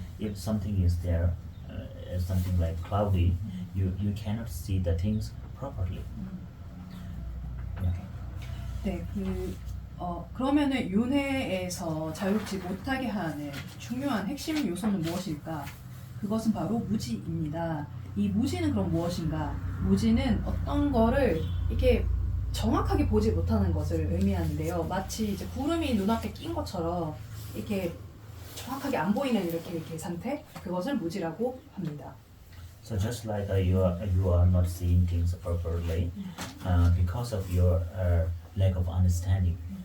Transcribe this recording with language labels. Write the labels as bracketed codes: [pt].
[en] If something is there, something like cloudy, you cannot see the things properly. [ko] 네, 그러면은 윤회에서 자유롭지 못하게 하는 중요한 핵심 요소는 무엇일까? 그것은 바로 무지입니다. 이 무지는 그럼 무엇인가? 무지는 어떤 거를 이렇게 정확하게 보지 못하는 것을 의미하는데요. 마치 이제 구름이 눈앞에 낀 것처럼 이렇게 정확하게 안 보이는 이렇게 상태, 그것을 무지라고 합니다. [en] So just like you are not seeing things properly because of your lack of understanding.